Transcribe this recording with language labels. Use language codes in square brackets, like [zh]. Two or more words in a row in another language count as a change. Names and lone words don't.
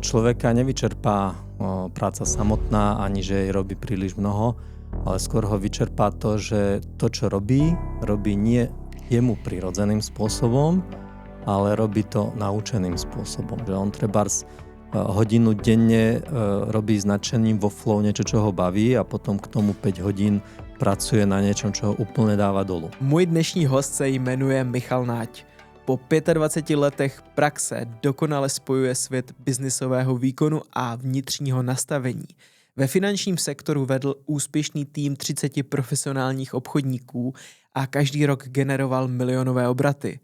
[sk] Človeka nevyčerpá práca samotná, ani že jej robí príliš mnoho, ale skôr ho vyčerpá to, že to, čo robí nie jemu prirodzeným spôsobom, ale robí to naučeným spôsobom. Že on trebárs hodinu denne robí s nadšením vo flow niečo, čo ho baví, a potom k tomu 5 hodín pracuje [cs] na něčem, čo ho úplně dává dolů. Můj dnešní host se jmenuje Michal Náď. Po 25 letech praxe dokonale spojuje svět biznisového výkonu a vnitřního nastavení. Ve finančním sektoru vedl úspěšný tým 30 profesionálních obchodníků a každý rok generoval milionové obraty.